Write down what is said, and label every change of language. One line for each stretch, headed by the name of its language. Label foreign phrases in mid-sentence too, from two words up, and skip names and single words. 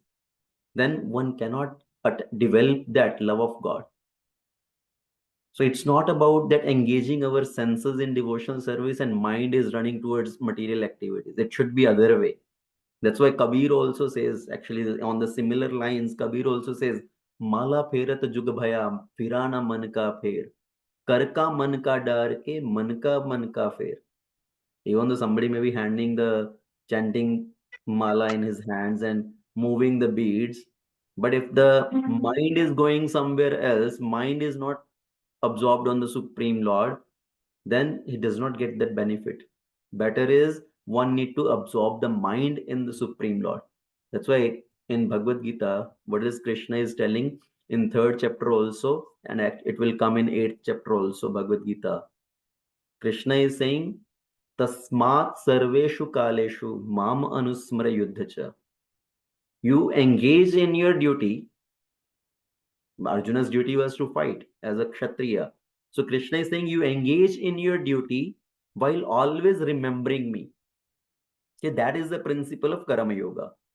English: Then one cannot develop that love of God. So it's not about that engaging our senses in devotional service and mind is running towards material activities. It should be other way. That's why Kabir also says, actually on the similar lines, Kabir also says,
Hindi: माला फेरत जुग भया, फिरा न मन का फेर. करका मन का डर के मन का फेर.
English: Even though somebody may be handing the chanting mala in his hands and moving the beads, but if the mind is going somewhere else, mind is not absorbed on the Supreme Lord, then he does not get that benefit. Better is one need to absorb the mind in the Supreme Lord. That's why in Bhagavad Gita, what is Krishna is telling in third chapter also, and it will come in eighth chapter also, Bhagavad Gita. Krishna is saying,
Sanskrit: तस्मात् सर्वेषु कालेषु माम् अनुस्मर युद्धच.
English: You engage in your duty. Arjuna's duty was to fight as a Kshatriya. So Krishna is saying you engage in your duty while always remembering me. Okay, that is the principle of Karma Yoga.